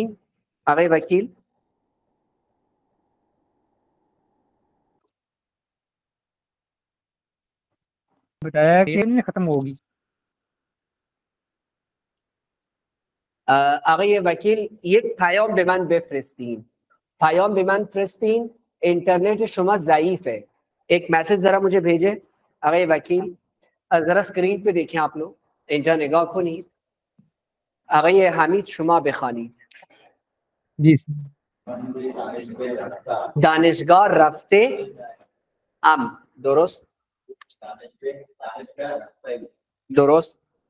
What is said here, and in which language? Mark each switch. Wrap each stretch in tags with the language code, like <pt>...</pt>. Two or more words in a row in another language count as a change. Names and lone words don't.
<ur>آگے وکیل بتایا کہ ختم ہوگی. آقا یہ وکیل، یہ</ur> <fa>پیام به من بفرستین. پیام به من فرستین. انٹرنیٹ شما ضعیف</fa> <ur>ہے، ایک میسج ذرا مجھے بھیجے. آقا وکیل ذرا اسکرین پہ دیکھیں آپ لوگ،</ur> <fa>اینجا نگاه کنید. آقای حمید شما بخوانید.</fa> <ur>جی سر.</ur> <fa>دانشگاه رفته ام. درست؟ درست.</fa>